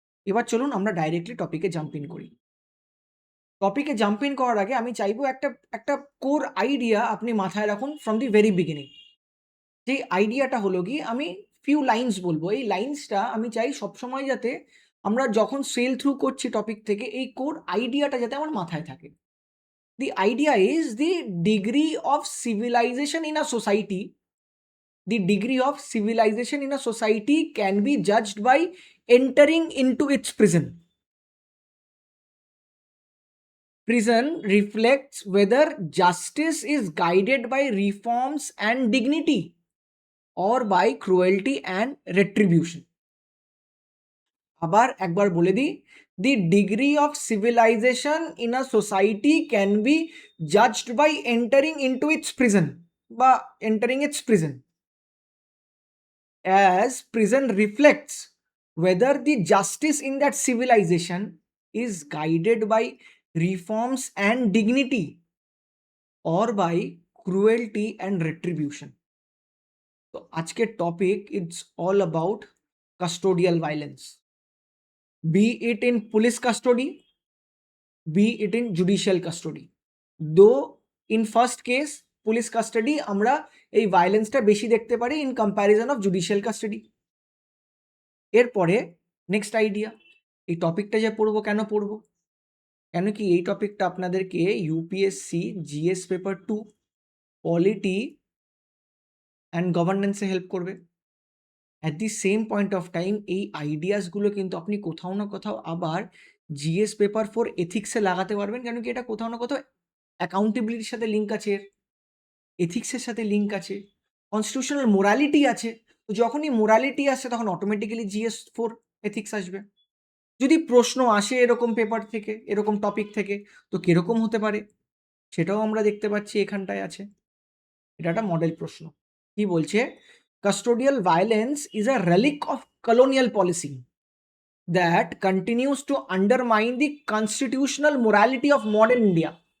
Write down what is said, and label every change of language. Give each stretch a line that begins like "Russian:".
Bangla: এবার চলুন আমরা ডাইরেক্টলি টপিকে জাম্প ইন করি। টপিকে জাম্প ইন করার আগে আমি চাইবো একটা কোর আইডিয়া আপনি মাথায় রাখুন
English: From the very beginning.
Bangla: যেই আইডিয়াটা হলো কি, আমি ফিউ লাইনস বলবো, এই লাইন্সটা আমি চাই সবসময় যাতে আমরা যখন সেল থ্রু করছি টপিক থেকে, এই কোর আইডিয়াটা যাতে আমার মাথায় থাকে।
English: The idea is the degree of civilization in a society, the degree of civilization in a society can be judged by entering into its prison. Prison reflects whether justice is guided by reforms and dignity or by cruelty and retribution.
Bangla: আবার একবার বলে দিই,
English: the degree of civilization in a society can be judged by entering into its prison বা entering its prison, as prison reflects whether the justice in that civilization is guided by reforms and dignity or by cruelty and retribution.
Bangla: তো আজকের
English: Topic it's all about custodial violence, be it in police custody, be it in judicial custody. Though in first case police custody
Bangla: আমরা এই ভাইলেন্সটা বেশি দেখতে পারি
English: In comparison of judicial custody.
Bangla: এরপরে next idea, এই টপিকটা যে পড়বো, কেন পড়বো? কেন কি এই টপিকটা আপনাদেরকে UPSC GS paper 2 polity and গভর্নেন্সে help করবে।
English: at the same point of time
Bangla: এই আইডিয়াসগুলো কিন্তু আপনি কোথাও না কোথাও আবার জিএস পেপার 4 এথিক্সে লাগাতে পারবেন, কেন কি এটা কোথাও না কোথাও অ্যাকাউন্টেবিলিটির সাথে লিঙ্ক আছে, এথিক্সের সাথে লিঙ্ক আছে, কনস্টিটিউশনাল মোরালিটি আছে। তো যখনই মোরালিটি আসে তখন অটোমেটিক্যালি জিএস 4 এথিক্স আসবে। যদি প্রশ্ন আসে এরকম পেপার থেকে, এরকম টপিক থেকে, তো কিরকম হতে পারে সেটাও আমরা দেখতে পাচ্ছি এখানটায় আছে। এটা একটা মডেল প্রশ্ন। কি বলছে?
English: Custodial violence is a relic of colonial policy that continues to undermine the constitutional morality of modern India.